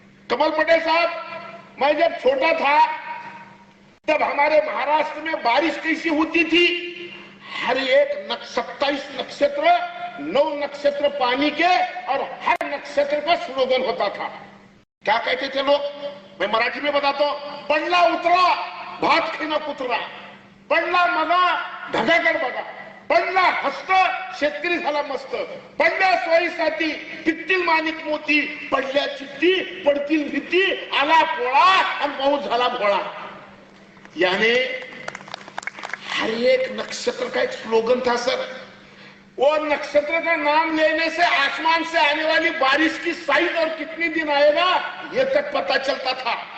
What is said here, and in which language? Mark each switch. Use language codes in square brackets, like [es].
[hi] कमल पटेल साहब, मैं जब छोटा था तब हमारे महाराष्ट्र में बारिश कैसी होती थी? हर एक 27 नक्षत्र, 9 नक्षत्र पानी के, और हर नक्षत्र का स्लोगन होता था। क्या कहते थे लोग? मैं मराठी में बताता हूं। [mr] पडला उतरा भात खाणं कुत्रा, पडला मगा ढगाकडे बघा, पडला हस्त शेतकरी झाला मस्त, पडल्या सोयीसाठी पित्तील माणिक मोती, पडल्या चिठ्ठी पडतील भीती, आला पोळा आणि पाऊस झाला भोळा। [hi] यानी हर एक नक्षत्र का एक स्लोगन था सर। वो नक्षत्र का नाम लेने से आसमान से आने वाली बारिश की साइज और कितनी दिन आएगा ये तक पता चलता था।